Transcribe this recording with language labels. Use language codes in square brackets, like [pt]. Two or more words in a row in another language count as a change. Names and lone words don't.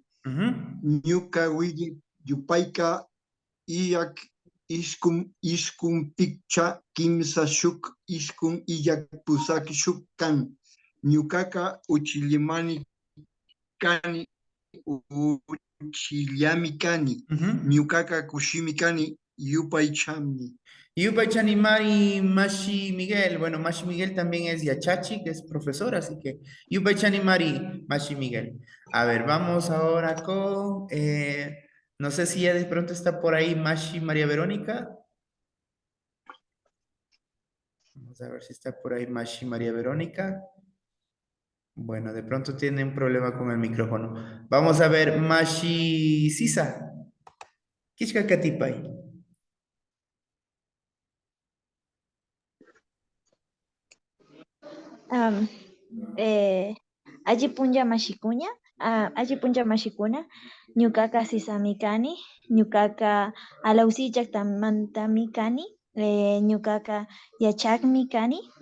[qu] Ñuka Wigi Yupaika Iyak Iskun Pikcha Kimsa Shuk Iskun Iyak Pusaki Shuk Kan. Ñukaka Uchilimani Kani Uchiliami Kani. Ñukaka Kushimi Kani Yupay Chamni. Yupay Chanimari Mashi Miguel. [es] Bueno, Mashi Miguel también es Yachachi, que es profesor, así que [qu] Yupay Chanimari Mashi Miguel. [es] A ver, vamos ahora con, no sé si ya de pronto está por ahí Mashi María Verónica. Vamos a ver si está por ahí Mashi María Verónica. Bueno, de pronto tiene un problema con el micrófono. Vamos a ver Mashi Sisa. [qu] Kishka Katipay. Allí punja mashikuña, allí punja mashikuna, ñukaka sisamikani, ñukaka alausichak tamantamikani, ñukaka yachakmikani,